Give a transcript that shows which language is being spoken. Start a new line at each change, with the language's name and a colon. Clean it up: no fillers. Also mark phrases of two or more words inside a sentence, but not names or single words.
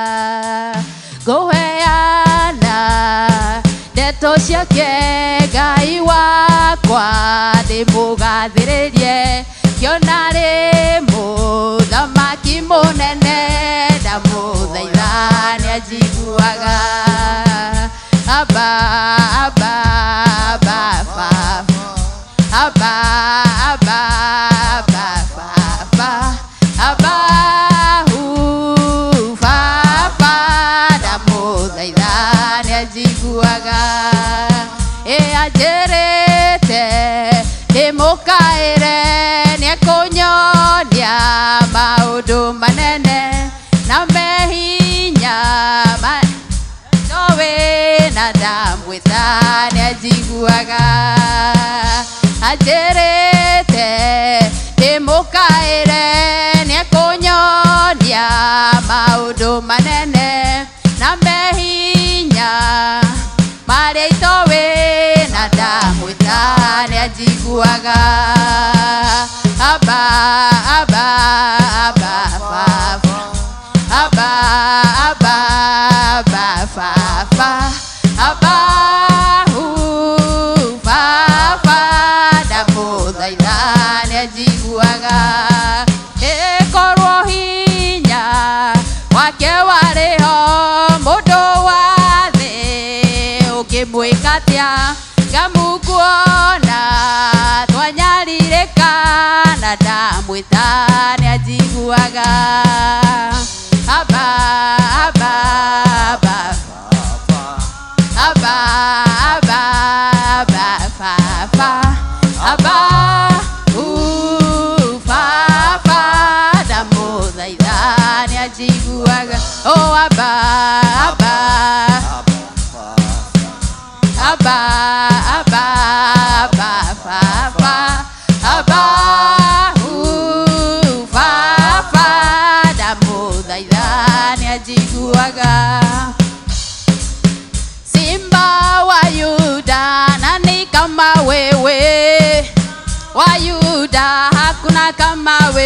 Kikuyu: Nguheana ndeto ciake Ngai wakwa ndimugathĩrĩrie ngĩona rĩ mũthamaki mũnene ndamũthaitha nĩanjiguaga. Aba aba aba aba aba aba aba aba baba ndamũthaitha nĩanjiguaga. Anjĩrĩte ndĩmũkaĩre nĩekũnyonia maũndũ manene na mehinya nowe na ndamwĩta nĩanjiguaga. Anjĩrĩte ndĩmũkaĩre nĩekũnyonia maũndũ manene na mehinya marĩa itoĩ na ndamwĩta nĩanjiguaga. Aba aba aba aba aba aba aba aba baba ndamũthaitha nĩanjiguaga. Ĩkorwo hinya wake warĩho mũndũ wa thĩ ũngĩmwĩka atĩa ngamukuona twanyarirĩka na ndamwĩta nĩanjiguaga. Aba aba aba aba aba aba aba aba baba ndamũthaitha nĩanjiguaga. Oh aba aba aba aba aba aba aba baba ndamũthaitha nĩanjiguaga.
Swahili: Simba wa Yuda nani kama wewe, wa Yuda hakuna kama wewe.